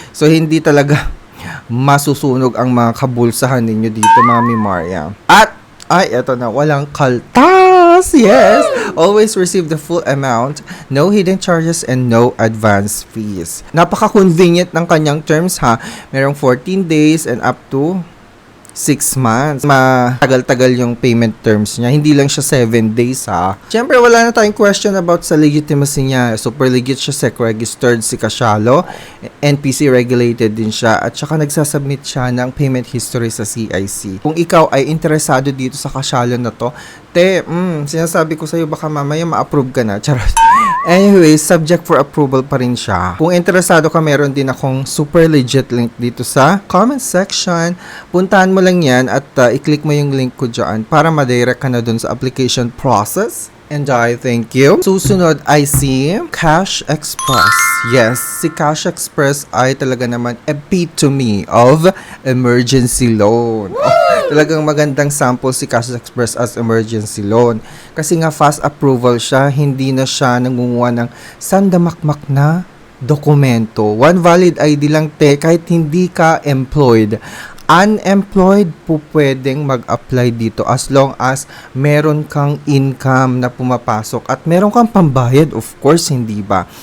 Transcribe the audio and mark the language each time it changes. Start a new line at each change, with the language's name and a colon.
Filipino: So, hindi talaga masusunog ang mga kabulsahan ninyo dito, mga Memoria. At, eto na, walang kaltas! Yes!
English: Always receive the full amount, no hidden charges, and no advance fees.
Filipino: Napaka-convenient ng kanyang terms, ha? Merong 14 days
English: and up to 6 months.
Filipino: Matagal-tagal yung payment terms niya. Hindi lang siya 7 days, ha. Siyempre, wala na tayong question about sa legitimacy niya. Super legit siya, SEC-registered si Cashalo. NPC regulated din siya. At saka nagsasubmit siya ng payment history sa CIC. Kung ikaw ay interesado dito sa Cashalo na to, sinasabi ko sa'yo, baka mamaya ma-approve ka na. Charot. Anyway, subject for approval pa rin siya. Kung interesado ka, meron din akong super legit link dito sa comment section. Puntahan mo lang yan at i-click mo yung link ko dyan para ma-direct ka na dun sa application process.
English: And I thank you.
Filipino: Susunod ay si Cash Express. Yes, si Cash Express ay talaga naman
English: epitome of emergency loan.
Filipino: Talagang magandang sample si Cash Express as emergency loan. Kasi nga fast approval siya, hindi na siya nangunguha ng sandamakmak na dokumento. One valid ID lang, te, kahit hindi ka employed. Unemployed po pwedeng mag-apply dito
English: as long as
Filipino: meron kang income na pumapasok at meron kang pambayad,
English: of course,
Filipino: hindi ba?